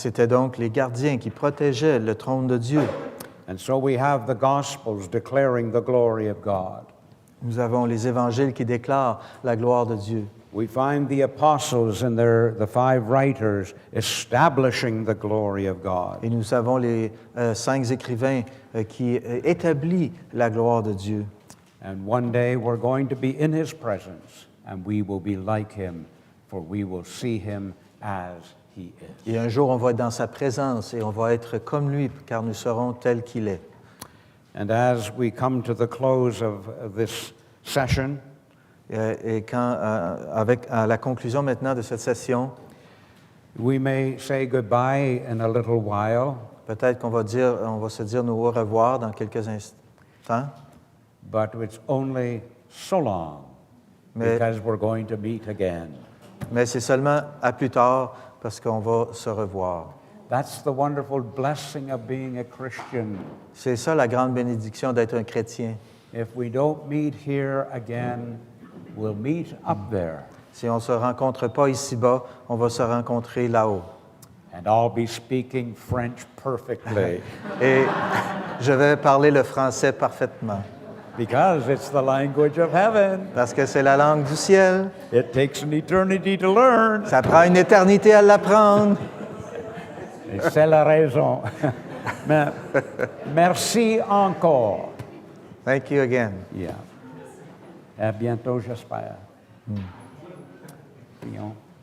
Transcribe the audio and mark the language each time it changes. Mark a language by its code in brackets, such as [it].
[fr] Et c'était donc les gardiens qui protégeaient le trône de Dieu. [en] And so we have the Gospels declaring the glory of God. [fr] Nous avons les évangiles qui déclarent la gloire de Dieu. [en] We find the apostles and the five writers establishing the glory of God. [fr] Et nous avons les 5 écrivains qui établissent la gloire de Dieu. [en] And one day we're going to be in his presence, and we will be like him, for we will see him as he is. [fr] Et un jour, on va être dans sa présence et on va être comme lui, car nous serons tels qu'il est. [en] And as we come to the close of this session, [fr] Et quand, à la conclusion maintenant de cette session, [en] we may say goodbye in a little while, [fr] peut-être qu'on va se dire nos au revoir dans quelques instants, [en] but it's only so long, [fr] Mais- [en] because we're going to meet again. [fr] mais c'est seulement à plus tard parce qu'on va se revoir. [en] That's the wonderful blessing of being a Christian. [fr] C'est ça la grande bénédiction d'être un chrétien. [en] If we don't meet here again, we'll meet up there. [fr] Si on ne se rencontre pas ici-bas, on va se rencontrer là-haut. [en] And I'll be speaking French perfectly [fr] Et je vais parler le français parfaitement [en] because it's the language of heaven. [fr] parce que c'est la langue du ciel. [en] It takes an eternity to learn. [fr] Ça prend une éternité à l'apprendre. Et c'est la raison. Mais merci encore. [en] Thank you again. [fr] Yeah. À bientôt, j'espère. Prions.